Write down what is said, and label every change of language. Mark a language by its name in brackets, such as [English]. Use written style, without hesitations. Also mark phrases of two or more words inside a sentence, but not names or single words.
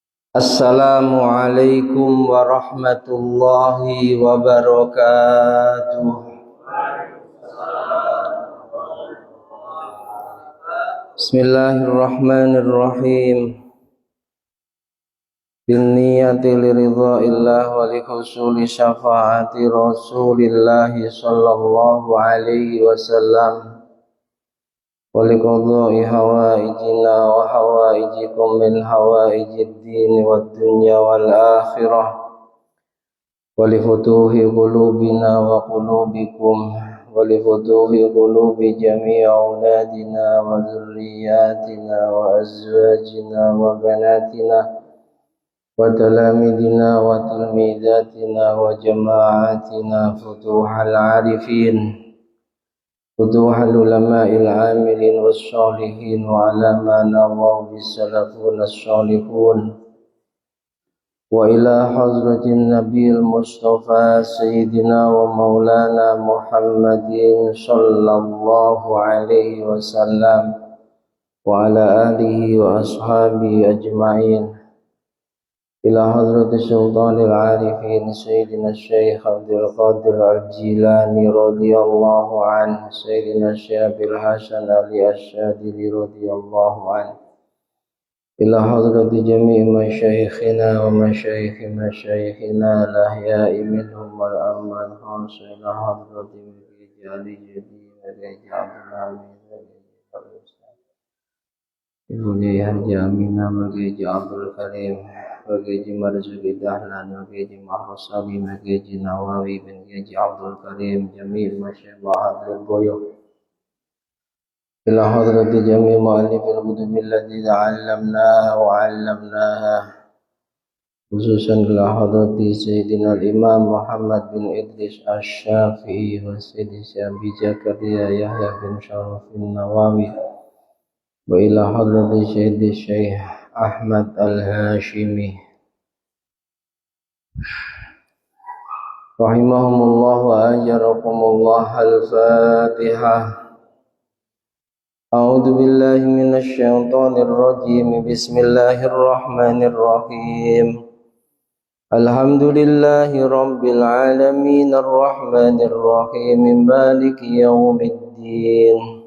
[Arabic] السلام عليكم ورحمة الله وبركاته. بسم الله الرحمن الرحيم. بنية لرضاء الله ولحصول شفاعة رسول الله صلى الله عليه وسلم ولقضاء حوائجنا وحوائجكم من حوائج الدين والدنيا والآخرة ولفتوح قلوبنا وقلوبكم و لفتوح قلوب جميع أولادنا وذرياتنا وأزواجنا وبناتنا وتلامذتنا وتلميذاتنا وجماعتنا فتوح العارفين فتوح العلماء العاملين والصالحين وعلى ما نووا بسلف الصالحين وإلى حضرة النبي المصطفى سيدنا و مولانا محمد صلى الله عليه وسلم وعلى آله وأصحابه أجمعين إلى حضرة سلطان العارفين سيدنا الشيخ عبد القادر الجيلاني رضي الله عنه سيدنا الشيخ أبي الحسن علي الشاذلي رضي الله عنه إلى حضرة جميع مشايخنا ومشايخ مشايخنا الأحياء منهم والأموات خاصة إلى حضرة رجال jadi Abdul Hamid Ibnu Haji Aminah bagi Abdul Karim bagi Marzuki Dahlan bagi Mahrus Salim bagi Nawawi bagi Abdul Karim Jamil masyaallah Abdul Boyo إلى حضرة جميع مؤلفي الكتب التي تعلمناها وعلمناها خصوصا إلى حضرة سيدنا الإمام محمد بن إدريس الشافعي وسيدي أبي زكريا يحيى بن شرف النووي وإلى حضرة سيدي الشيخ أحمد الهاشمي رحمهم الله وأجاركم الله. Al-Fatihah. أعوذ بالله من الشيطان الرجيم. بسم الله الرحمن الرحيم. الحمد لله رب العالمين الرحمن الرحيم مالك يوم الدين.